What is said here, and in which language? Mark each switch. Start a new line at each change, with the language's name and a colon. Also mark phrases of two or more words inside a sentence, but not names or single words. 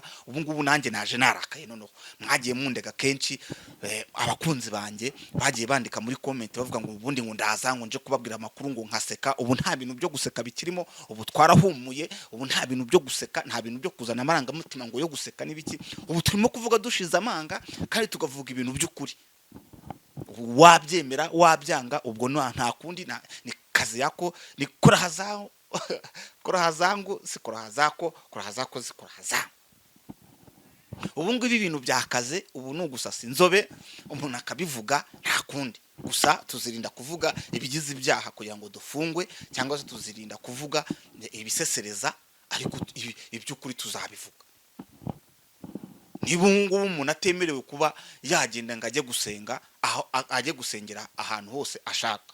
Kinyarwanda: Ubu ngubu nanjye naje narakaye, noneho mwagiye mundega kenshi, abakunzi banjye bagiye bandika muri comment bavuga ngo ubundi ngo ndaza ngo nje kubabwira amakuru ngo nkaseka. Ubu nta bintu byo guseka bikirimo, ubu twarahumuye, ubu nta bintu byo guseka, nta bintu byo kuzana amarangamutima ngo yo guseka n'ibiki. Ubu turimo kuvuga dushize amanga, kandi tukavuga ibintu by'ukuri. Wabyemera wabyanga, ubwo nta kundi,
Swahili: ni kazi yako, ni kuraha zao kuraha zangu si kuraha zako, kuraha zako si kuraha zangu.
Kinyarwanda: Ubu ngo ibi bintu byakaze, ubu ni ugusasa inzobe, umuntu akabivuga, nta kundi. Gusa tuzirinda kuvuga ibigize ibyaha kugira ngo dufungwe, cyangwa se tuzirinda kuvuga ibisesereza, ariko iby'ukuri tuzabivuga. Niba ngubu umuntu atemerewe kuba yagenda ngo ajye gusenga, aho ajye gusengera ahantu hose ashaka.